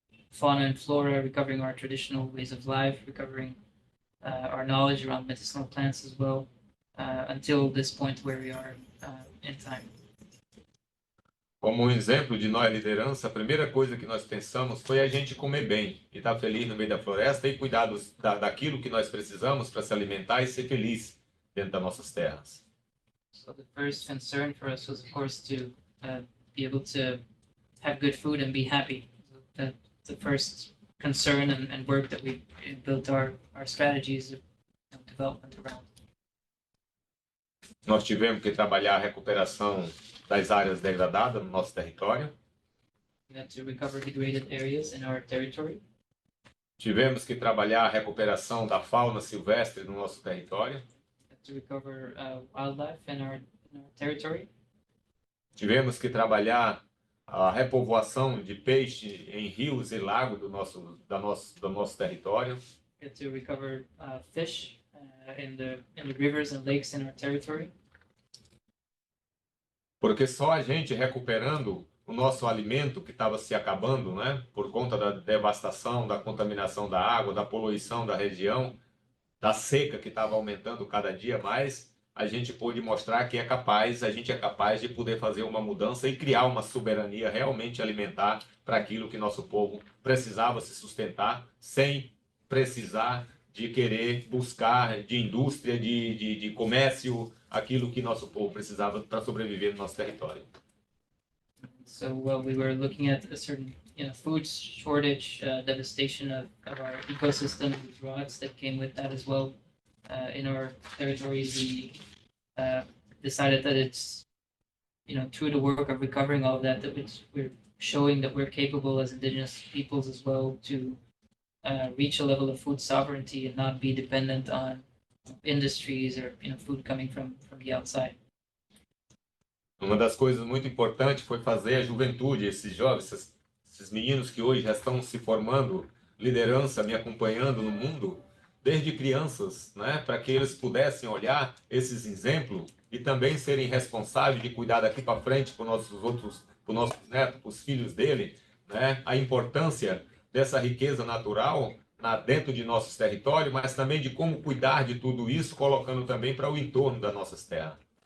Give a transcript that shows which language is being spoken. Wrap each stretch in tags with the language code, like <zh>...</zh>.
<en>fauna and flora, recovering our traditional ways of life, recovering our knowledge around medicinal plants as well, until this point where we are in time.</en> <pt>Como um exemplo de nós liderança, a primeira coisa que nós pensamos foi a gente comer bem e estar feliz no meio da floresta e cuidar daquilo que nós precisamos para se alimentar e ser feliz dentro das nossas terras.</pt> <en>So the first concern for us was, of course, to be able to have good food and be happy. So that's the first concern and work that we built our strategies of development around.</en> <pt>Nós tivemos que trabalhar a recuperação das áreas degradadas no nosso território.</pt> <en>We had to recover degraded areas in our territory.</en> <pt>Tivemos que trabalhar a recuperação da fauna silvestre no nosso território.</pt> <en>We had to recover wildlife in our territory.</en> <pt>Tivemos que trabalhar a repovoação de peixe em rios e lagos do nosso território.</pt> <en>We had to recover fish in the rivers and lakes in our territory.</en> <pt>Porque só a gente recuperando o nosso alimento que estava se acabando, né, por conta da devastação, da contaminação da água, da poluição da região, da seca que estava aumentando cada dia mais, a gente pôde mostrar que a gente é capaz de poder fazer uma mudança e criar uma soberania realmente alimentar para aquilo que nosso povo precisava se sustentar, sem precisar de querer buscar de indústria, de comércio, aquilo que nosso povo precisava para sobreviver no nosso território.</pt> <en>So while we were looking at a certain food shortage, devastation of our ecosystem, the droughts that came with that as well in our territories, we decided that it's through the work of recovering all of that we're showing that we're capable as indigenous peoples as well to reach a level of food sovereignty and not be dependent on industries or food coming from the outside.</en> <pt>Uma das coisas muito importantes foi fazer a juventude, esses jovens, esses meninos que hoje já estão se formando, liderança, me acompanhando no mundo, desde crianças, né, para que eles pudessem olhar esses exemplos e também serem responsáveis de cuidar daqui para frente para os nossos netos, para os filhos dele, né, a importância dessa riqueza natural dentro de nossos territórios, mas também de como cuidar de tudo isso, colocando também para o entorno das nossas terras.</pt>